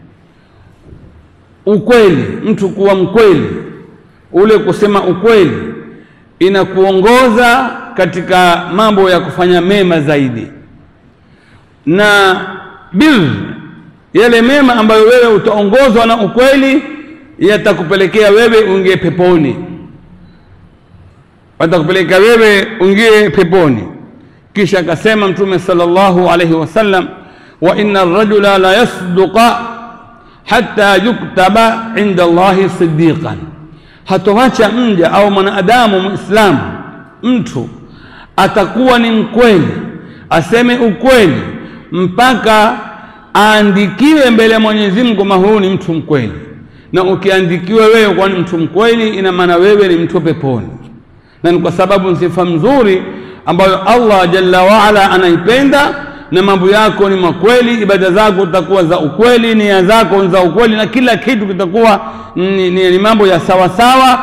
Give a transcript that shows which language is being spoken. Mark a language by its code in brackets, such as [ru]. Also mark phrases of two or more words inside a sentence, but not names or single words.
[sw] Ukweli, mtu kuwa mkweli, ule kusema ukweli inakuongoza katika mambo ya kufanya mema zaidi, na bir, yale mema ambayo wewe utaongozwa na ukweli yatakupelekea wewe uingie peponi, watakupeleka wewe uingie peponi. Kisha akasema Mtume [ar] صلى الله عليه وسلم وإن الرجل ليصدق حتى يكتب عند الله صديقا. [sw] Hatoacha mja au mwanadamu muislamu, mtu atakuwa ni mkweli, aseme ukweli mpaka aandikiwe mbele ya Mwenyezi Mungu kama huyu ni mtu mkweli. Na ukiandikiwa wewe kwa ni mtu mkweli, ina maana wewe ni mtu peponi, na ni kwa sababu ni sifa nzuri ambayo [ar] الله جل وعلا [sw] anaipenda, na mambo yako ni makweli, ibada zako zitakuwa za ukweli, nia zako za ukweli, na kila kitu kitakuwa ni mambo ya sawa sawa.